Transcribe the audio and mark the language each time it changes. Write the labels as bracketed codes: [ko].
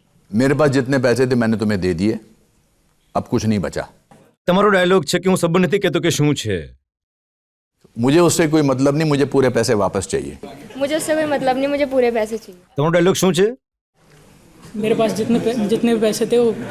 [hi] मेरे पास जितने पैसे थे मैंने तुम्हें दे दिए, अब कुछ नहीं बचा. [gu] તમારો ડાયલોગ છે કે હું સબ નથી કહેતો કે શું છે. [hi] मुझे उससे कोई मतलब नहीं, मुझे पूरे पैसे वापस चाहिए. मुझे उससे कोई मतलब नहीं, मुझे पूरे पैसे चाहिए. [gu] તમારો ડાયલોગ શું છે? [hi] मेरे पास जितने भी पैसे थे वो